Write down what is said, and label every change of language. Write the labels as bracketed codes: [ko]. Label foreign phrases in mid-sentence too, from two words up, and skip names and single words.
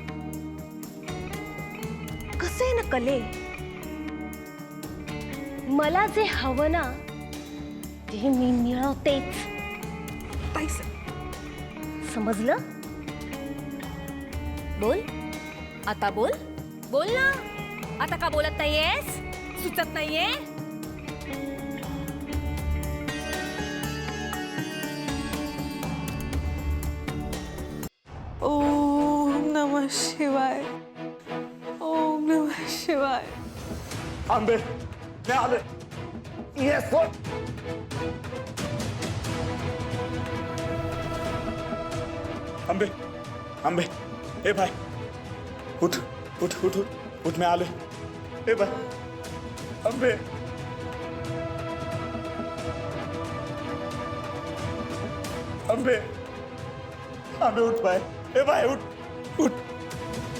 [mr] कसं आहे ना कले, मला जे हवं ना ते मी मिळवतेच. समजलं? बोल आता, बोल बोल ना. आता का बोलत नाहीयेस? सुचत नाहीये? [sa] ओम नमः शिवाय. ओम नमः शिवाय. [mr] आंबे, मी आले. ये सोड. आंबे, आंबे, ए भाई, उठ उठ उठ उठ उठ, मैं आले. ए भाई, आंबे, आंबे, आंबे, उठ भाई. ए भाई, उठ उठ